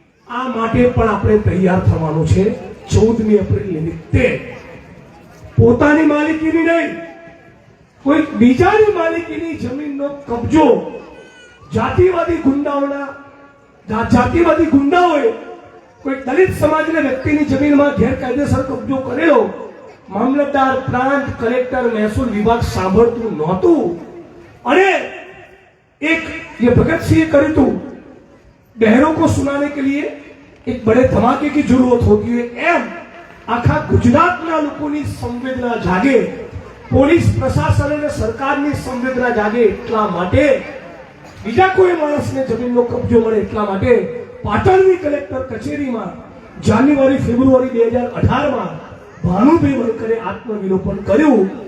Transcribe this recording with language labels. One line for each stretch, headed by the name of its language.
Gujarati: આ માટે પણ આપણે તૈયાર થવાનું છે. 14મી એપ્રિલ નિમિત્તે પોતાની માલિકીની નહીં, કોઈ બીજાની માલિકીની જમીનનો કબજો જાતિવાદી ગુંડાઓએ કોઈ દલિત સમાજના વ્યક્તિની જમીનમાં ગેરકાયદેસર કબજો કરેલો, મામલતદાર, પ્રાંત, કલેક્ટર, મહેસૂલ વિભાગ સાંભળતું નહોતું.
Hindi: અને एक ये भगत सिंह करे तो बहरों को सुनाने के लिए एक बड़े धमाके की जरूरत होती है.
Gujarati: एम आखा गुजरातना लोकोनी संवेदना जागे, પોલીસ પ્રશાસન અને સરકારની સંવેદના જાગે એટલા માટે, બીજા કોઈ માણસને જમીનનો કબજો મળે એટલા માટે પાટણની કલેક્ટર કચેરીમાં જાન્યુઆરી ફેબ્રુઆરી 2018માં ભાનુભાઈ વણકરે આત્મવિલોપન કર્યું.